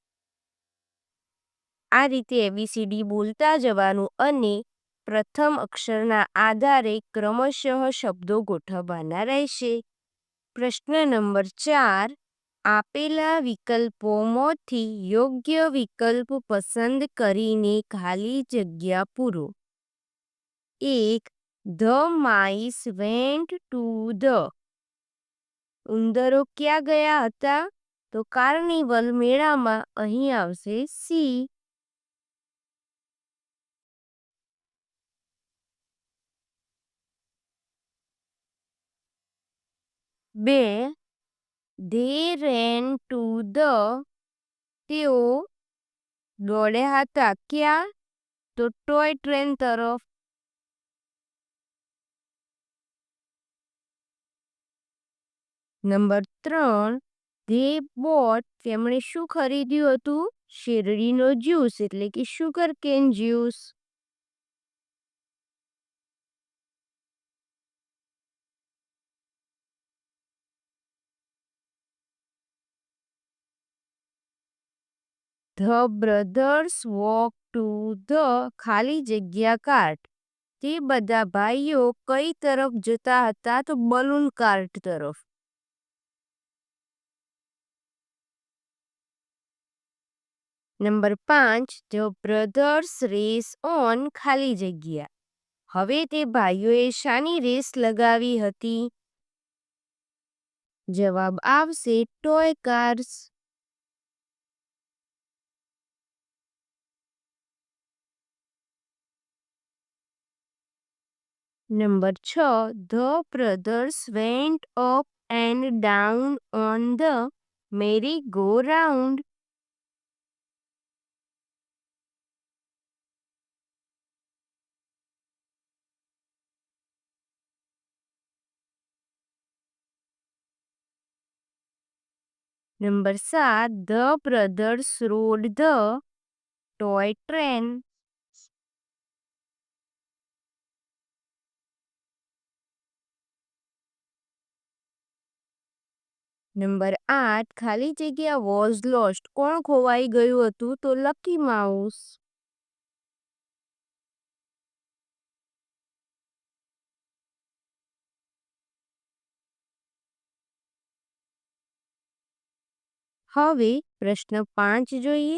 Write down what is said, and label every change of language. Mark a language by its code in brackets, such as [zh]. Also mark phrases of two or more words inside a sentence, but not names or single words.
[gu] આ રીતે ABCD બોલતા જવાનું અને પ્રથમ અક્ષરના આધારે ક્રમશઃ શબ્દો ગોઠવવાના રહેશે. પ્રશ્ન નંબર 4. આપેલા વિકલ્પોમાંથી યોગ્ય વિકલ્પ પસંદ કરીને ખાલી જગ્યા પૂરો. 1. [en] The mice went to the. [gu] ઉંદરો ક્યાં ગયા હતા? તો કાર્નિવલ મેળામાં. અહીં આવશે સી. 2. [en] They ran to the. [gu] તેઓ દોડ્યા હતા ક્યાં? તો [en] toy train [gu] તરફ. નંબર 3. [en] They bought. [gu] તેમણે શું ખરીદ્યું હતું? શેરડીનો જ્યુસ એટલે કે [en] sugar cane juice. The brothers walked to the [gu] ખાલી જગ્યા [en] કાર્ટ. [gu] તે બધા ભાઈઓ કઈ તરફ જતા હતા? તો [en] balloon cart [gu] તરફ. નંબર 5. [en] The brothers race on [gu] ખાલી જગ્યા. હવે તે ભાઈઓએ શાની રેસ લગાવી હતી? જવાબ આવશે [en] toy cars. [gu] નંબર 6. [en] The brothers went up and down on the merry-go-round. [gu] નંબર 7. [en] The brothers rode the toy train. [gu] નંબર 8. ખાલી જગ્યા [en] was lost. [gu] કોણ ખોવાઈ ગયું હતું? તો [en] lucky mouse. [gu] હવે પ્રશ્ન 5 જોઈએ.